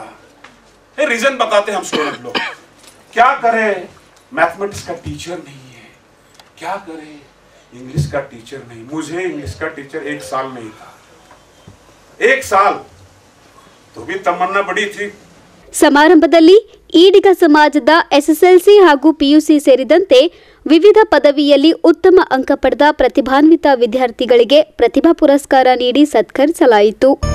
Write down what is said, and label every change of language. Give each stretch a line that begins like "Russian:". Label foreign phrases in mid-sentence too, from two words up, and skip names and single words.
Hindi: ये रीजन बताते हम स्टूडेंट लोग, क्या करे, मैथमेटिक्स का टीचर नहीं है, क्या करे, इंग्लिश का टीचर नहीं। मुझे इंग्लिश का टीचर 1 साल नहीं था, 1 साल तो भी तमन्ना बड़ी थी।
Kannada: ಸಮಾರಂಭದಲ್ಲಿ ಈಡಿಗ ಸಮಾಜದ ಎಸ್ಎಸ್ಎಲ್ಸಿ ಹಾಗೂ ಪಿಯುಸಿ ಸೇರಿದಂತೆ ವಿವಿಧ ಪದವಿಯಲ್ಲಿ ಉತ್ತಮ ಅಂಕ ಪಡೆದ ಪ್ರತಿಭಾನ್ವಿತ ವಿದ್ಯಾರ್ಥಿಗಳಿಗೆ ಪ್ರತಿಭಾ ಪುರಸ್ಕಾರ ನೀಡಿ ಸತ್ಕರಿಸಲಾಯಿತು.